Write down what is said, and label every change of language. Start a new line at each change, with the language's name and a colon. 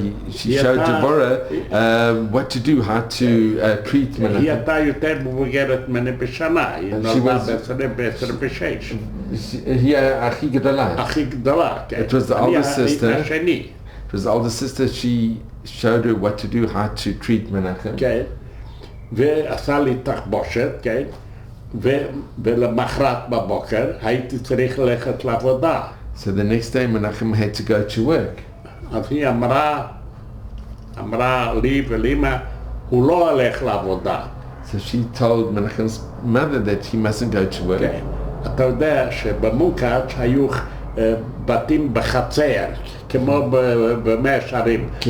English: She showed Devorah what to do, how to treat Menachem.
Hebrew: היא הייתה יותר מבוגרת ממני בשנה, היא נולדה ב-26. היא הכי גדולה. הכי גדולה, כן.
English: It was the older sister.
Hebrew: השני.
English: It was the older sister. She showed her what to do, how to treat Menachem.
Hebrew: כן. ועשה לי תחבושת, כן. ולמחרת בבוקר הייתי צריך ללכת לעבודה.
English: So the next day Menachem had to go to work.
Hebrew: אז היא אמרה לי ולאמא, הוא לא הולך לעבודה.
English: So she told Menachem's mother that he mustn't go to work.
Hebrew: כן. אתה יודע שבמוקאץ' היו בתים בחצר, כמו במאה שערים.